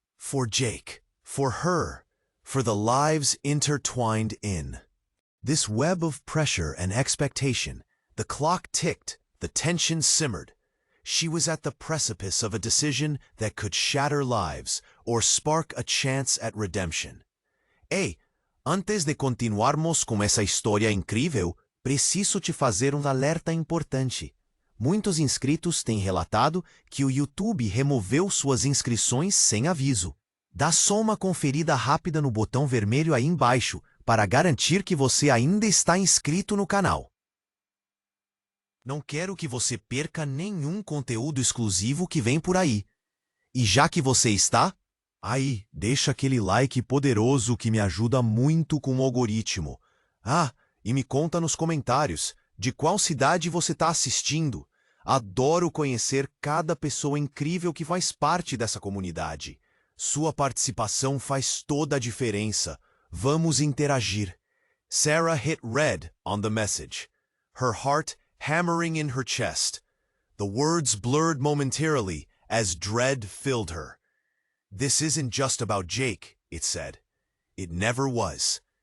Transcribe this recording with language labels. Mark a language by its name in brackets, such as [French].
[English] For Jake, for her, for the lives intertwined in this web of pressure and expectation. The clock ticked, the tension simmered. She was at the precipice of a decision that could shatter lives or spark a chance at redemption. [Portuguese] Antes de continuarmos com essa história incrível, preciso te fazer alerta importante. Muitos inscritos têm relatado que o YouTube removeu suas inscrições sem aviso. Dá só uma conferida rápida no botão vermelho aí embaixo para garantir que você ainda está inscrito no canal. Não quero que você perca nenhum conteúdo exclusivo que vem por aí. E já que você está, aí, deixa aquele like poderoso que me ajuda muito com o algoritmo. Ah, e me conta nos comentários de qual cidade você está assistindo. Adoro conhecer cada pessoa incrível que faz parte dessa comunidade. Sua participação faz toda a diferença. Vamos interagir. [English] Sarah hit red on the message, her heart hammering in her chest. The words blurred momentarily as dread filled her. This isn't just about Jake, it said. It never was.